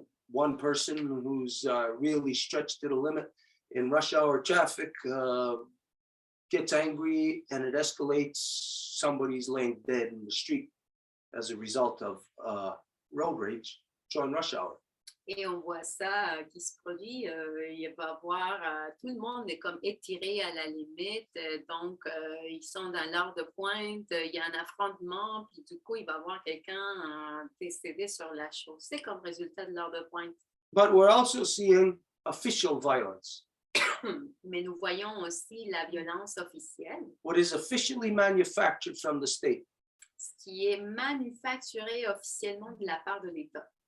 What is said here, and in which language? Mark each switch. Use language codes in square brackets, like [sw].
[en] One person who's really stretched to the limit in rush hour traffic gets angry and it escalates. Somebody's laying dead in the street as a result of road rage during rush hour. [fr] Et on voit ça qui se produit. Il va y avoir tout le monde est comme étiré à la limite. Donc, ils sont dans l'heure de pointe. Il y a un affrontement. Puis du coup, il va y avoir quelqu'un décédé sur la chaussée comme résultat de l'heure de pointe. [en] But we're also seeing official violence. [fr] Mais nous voyons aussi la violence officielle. [en] What is officially manufactured from the state. [fr] Ce qui est manufacturé officiellement de la part de l'État.